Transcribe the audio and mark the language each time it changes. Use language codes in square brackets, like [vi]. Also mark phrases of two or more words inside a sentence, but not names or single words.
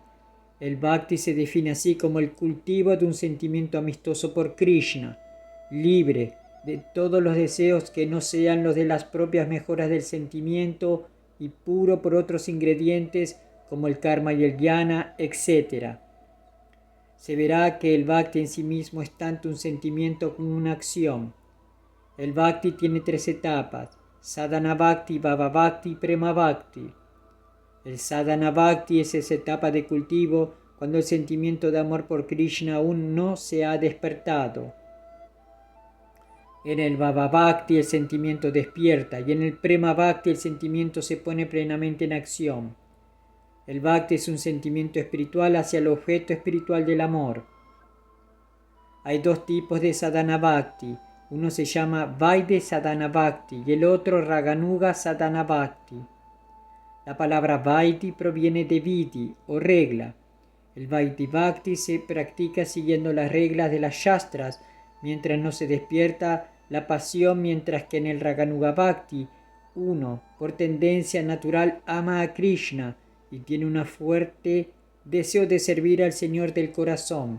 [es] El bhakti se define así como el cultivo de un sentimiento amistoso por Krishna, libre de todos los deseos que no sean los de las propias mejoras del sentimiento y puro por otros ingredientes como el karma y el jnana, etc. Se verá que el bhakti en sí mismo es tanto un sentimiento como una acción. El bhakti tiene 3 etapas: [sa] sadhana bhakti, bhava bhakti [es] y [sa] prema bhakti. [es] El [sa] sadhana bhakti [es] es esa etapa de cultivo cuando el sentimiento de amor por Krishna aún no se ha despertado. En el [sa] bhava bhakti [es] el sentimiento despierta y en el [sa] prema bhakti [es] el sentimiento se pone plenamente en acción. El bhakti es un sentimiento espiritual hacia el objeto espiritual del amor. Hay 2 tipos de [sa] sadhana bhakti. [es] Uno se llama [sa] Vaidya sadhana bhakti [es] y el otro [sa] Raganuga sadhana bhakti. [es] La palabra Vaidya proviene de Vidhi o regla. El [sa] Vaidya bhakti [es] se practica siguiendo las reglas de las Shastras mientras no se despierta la pasión, mientras que en el [sa] Raganuga bhakti [es] uno, por tendencia natural, ama a Krishna y tiene un fuerte deseo de servir al Señor del corazón.